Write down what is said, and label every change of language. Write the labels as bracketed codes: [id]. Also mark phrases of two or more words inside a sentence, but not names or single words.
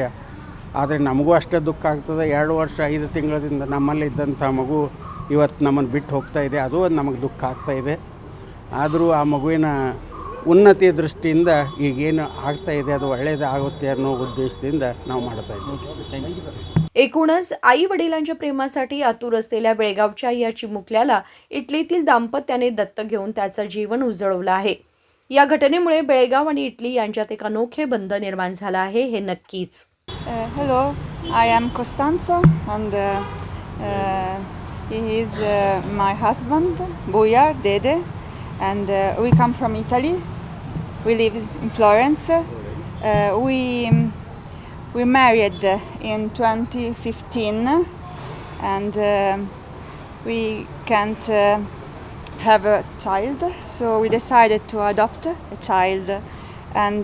[kn] ಆದರೆ ನಮಗೂ ಅಷ್ಟೇ ದುಃಖ ಆಗ್ತದೆ. 2 ವರ್ಷ 5 ತಿಂಗಳಿಂದ ನಮ್ಮಲ್ಲಿ ಇದ್ದಂಥ ಮಗು ಇವತ್ತು ನಮ್ಮನ್ನು ಬಿಟ್ಟು ಹೋಗ್ತಾ ಇದೆ, ಅದು ಒಂದು ನಮಗೆ ದುಃಖ ಆಗ್ತಾಯಿದೆ. ಆದರೂ ಆ ಮಗುವಿನ ಉನ್ನತಿಯ ದೃಷ್ಟಿಯಿಂದ ಈಗೇನು ಆಗ್ತಾ ಇದೆ ಅದು ಒಳ್ಳೆಯದಾಗುತ್ತೆ ಅನ್ನೋ ಉದ್ದೇಶದಿಂದ ನಾವು ಮಾಡ್ತಾ ಇದ್ದೀವಿ. [mr] एकूणच आई वडिलांच्या प्रेमासाठी आतुर असलेल्या बेळगावच्या या चिमुकल्याला इटलीतील दाम्पत्याने दत्तक घेऊन त्याचं जीवन उजळवलं आहे. या घटनेमुळे बेळगाव आणि इटली यांच्यात एक अनोखे बंध निर्माण झालं आहे हे नक्कीच. [en] Hello, I am Costanza and he is my husband, Bujar Dede, and we come from Italy. We live in Florence. We married in 2015 and we can't have a child, so we decided to adopt a child, and